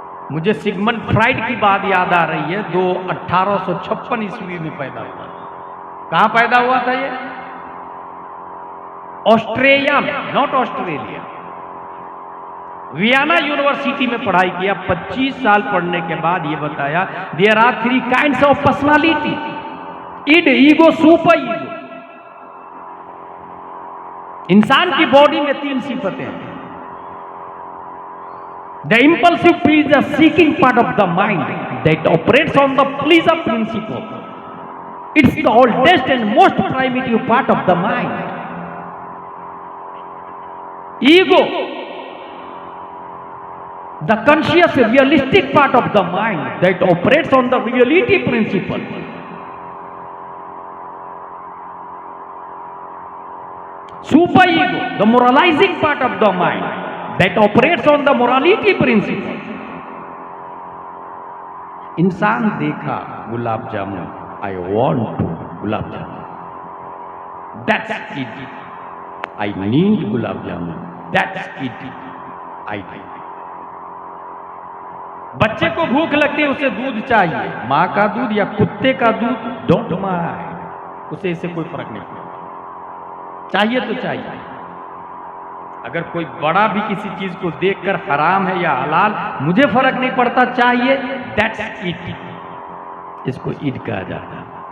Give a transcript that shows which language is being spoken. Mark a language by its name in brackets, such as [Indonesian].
[Urdu] مجھے Sigmund Freud کی بات یاد آ رہی ہے، 1856 عیسوی میں پیدا ہوا۔ کہاں پیدا ہوا تھا یہ؟ آسٹریلیا میں، [English] Not Australia. [Urdu] ویانا یونیورسٹی میں پڑھائی کیا، 25 سال پڑھنے کے بعد یہ بتایا، [English] there are 3 kinds of personality: id, ego, super ego۔ [Urdu] انسان کی باڈی میں 3 صفتیں ہیں۔ [English] The impulsive is the seeking part of the mind that operates on the pleasure principle. It's the oldest and most primitive part of the mind. Ego, the conscious realistic part of the mind that operates on the reality principle. Super ego, the moralizing part of the mind that operates on the morality principle. [Urdu] انسان دیکھا gulab jamun, [English] I want [Urdu] gulab jamun, [English] that's it. I need gulab jamun, that's it. I need. [Urdu] بچے کو بھوک لگتی ہے، اسے دودھ چاہیے، ماں کا دودھ یا کتے کا دودھ، [English] don't mind, [Urdu] اسے کوئی فرق نہیں پڑتا، چاہیے تو چاہیے۔ اگر کوئی بڑا بھی کسی چیز کو دیکھ کر حرام ہے یا حلال مجھے فرق نہیں پڑتا چاہیے، [English] that's eat, [Urdu] اس کو ایٹ کہا جاتا ہے۔